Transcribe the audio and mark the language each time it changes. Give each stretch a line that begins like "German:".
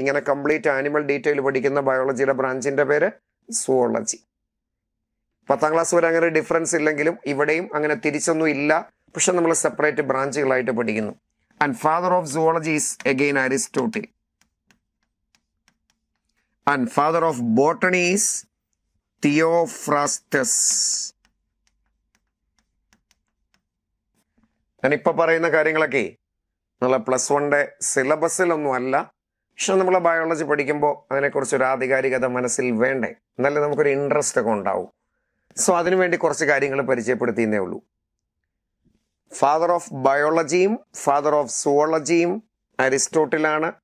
Malayalam: ഇങ്ങനെ complete animal detail പഠിക്കുന്ന ബയോളജിയുടെ ബ്രാഞ്ചിൻ്റെ പേര് സുവോളജി. 10ാം ക്ലാസ് വരെ അങ്ങനെ ഡിഫറൻസ് ഇല്ലെങ്കിലും ഇവിടെയും അങ്ങനെ തിരിച്ചൊന്നും ഇല്ല, പക്ഷെ നമ്മൾ സെപ്പറേറ്റ് ബ്രാഞ്ചുകളായിട്ട് പഠിക്കുന്നു.
English: And father of zoology is again Aristotle. And father of botany is Theophrastus.
Malayalam: ഞാനിപ്പോൾ പറയുന്ന കാര്യങ്ങളൊക്കെ നമ്മളെ +1 സിലബസിലൊന്നും അല്ല, പക്ഷെ നമ്മൾ ബയോളജി പഠിക്കുമ്പോൾ അതിനെക്കുറിച്ചൊരു ആധികാരികത മനസ്സിൽ വേണ്ടേ, എന്നാലും നമുക്കൊരു ഇൻട്രസ്റ്റ് ഒക്കെ ഉണ്ടാവും. സോ അതിനുവേണ്ടി കുറച്ച് കാര്യങ്ങൾ പരിചയപ്പെടുത്തിയെന്നേ ഉള്ളൂ. Father of ബയോളജിയും father of സുവോളജിയും അരിസ്റ്റോട്ടിലാണ്.